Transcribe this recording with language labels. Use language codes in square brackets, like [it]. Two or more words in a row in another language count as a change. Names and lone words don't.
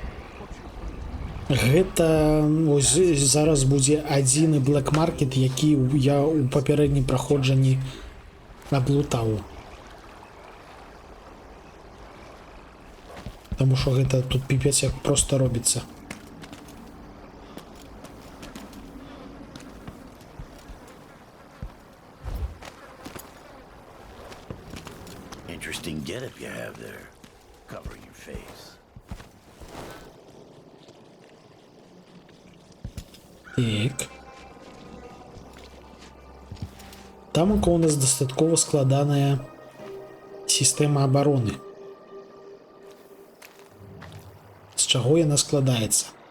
[be] Гэта ось зараз будзе адзіны [en] black market, [be] які я ў папярэднім праходжанні аблутаў. Таму што гэта тут піпец як проста робіцца. [en] Interesting getup you have there, covering your face. [be] Так. Тамака у нас дастаткова складаная сістэма абароны. З чаго яна складаецца?